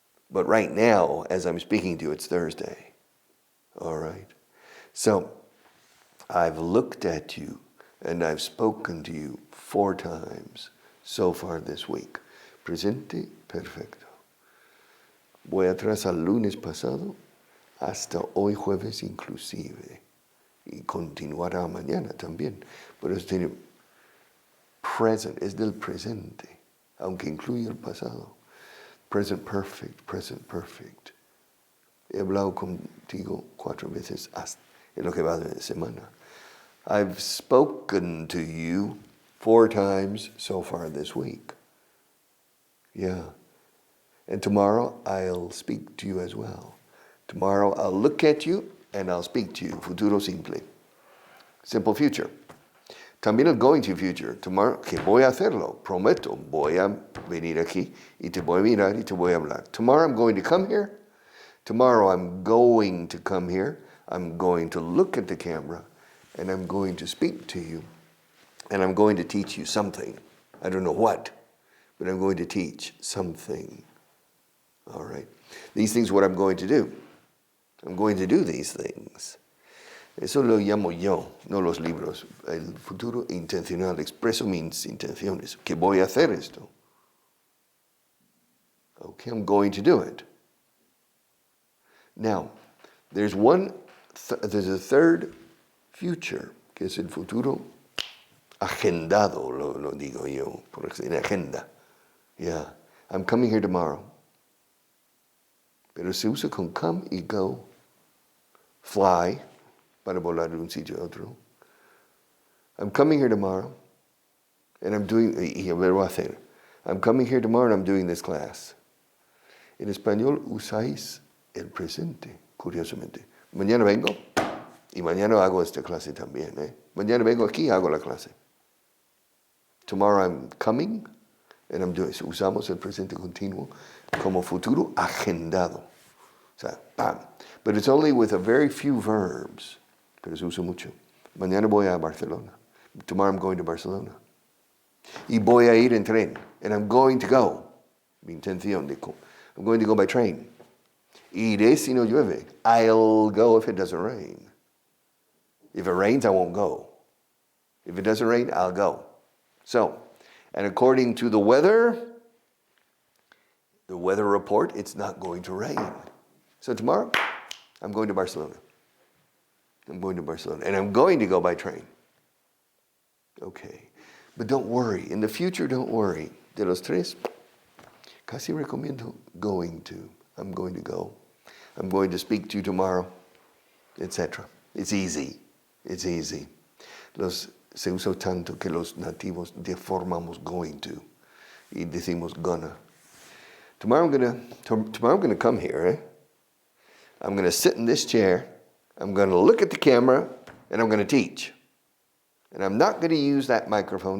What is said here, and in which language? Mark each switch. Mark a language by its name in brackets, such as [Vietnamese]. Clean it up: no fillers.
[English] But right now, as I'm speaking to you, it's Thursday. All right? So, I've looked at you and I've spoken to you 4 times so far this week. [Spanish] Presente, perfecto. Voy atrás al lunes pasado hasta hoy jueves inclusive. Y continuará mañana también. Pero es tiene present, es del presente, aunque incluye el pasado. [English] Present perfect, present perfect. [Spanish] He hablado contigo 4 veces hasta en lo que va de semana. [English] I've spoken to you 4 times so far this week. Yeah. And tomorrow I'll speak to you as well. Tomorrow I'll look at you and I'll speak to you. [Spanish] Futuro simple. [English] Simple future. [Spanish] También el going to future. Tomorrow, que voy a hacerlo. Prometo. Voy a venir aquí y te voy a mirar y te voy a hablar. [English] Tomorrow I'm going to come here. Tomorrow I'm going to come here. I'm going to look at the camera and I'm going to speak to you. And I'm going to teach you something. I don't know what, but I'm going to teach something. All right. These things are what I'm going to do. I'm going to do these things. [Spanish] Eso lo llamo yo, no los libros. El futuro intencional. Expreso mis intenciones. Que voy a hacer esto. [English] Okay, I'm going to do it. Now, there's a third future, [Spanish] que es el futuro agendado, lo digo yo, en agenda. [English] Yeah, I'm coming here tomorrow. [Spanish] Pero se usa con come y go. Fly, para volar de un sitio a otro. [English] I'm coming here tomorrow, and I'm doing, [Spanish] y ver voy a hacer. [English] I'm coming here tomorrow and I'm doing this class. [Spanish] En español usáis el presente, curiosamente. Mañana vengo y mañana hago esta clase también. Mañana vengo aquí y hago la clase. [English] Tomorrow I'm coming and I'm doing. [Spanish] Usamos el presente continuo como futuro agendado. O sea, bam. [English] But it's only with a very few verbs. [Spanish] Pero se usa mucho. Mañana voy a Barcelona. [English] Tomorrow I'm going to Barcelona. [Spanish] Y voy a ir en tren. [English] And I'm going to go. [Spanish] Mi intención de [English] I'm going to go by train. [Spanish] Iré si no llueve. [English] I'll go if it doesn't rain. If it rains, I won't go. If it doesn't rain, I'll go. So, and according to the weather report, it's not going to rain. So tomorrow, I'm going to Barcelona. I'm going to Barcelona. And I'm going to go by train. Okay. But don't worry. In the future, don't worry. [Spanish] De los tres, casi recomiendo [English] going to. I'm going to go. I'm going to speak to you tomorrow, etc. It's easy. It's easy. [Spanish] Se usa tanto que los nativos deformamos going to y decimos gonna. [English] Tomorrow I'm gonna come here. I'm gonna sit in this chair. I'm gonna look at the camera, and I'm gonna teach. And I'm not gonna use that microphone.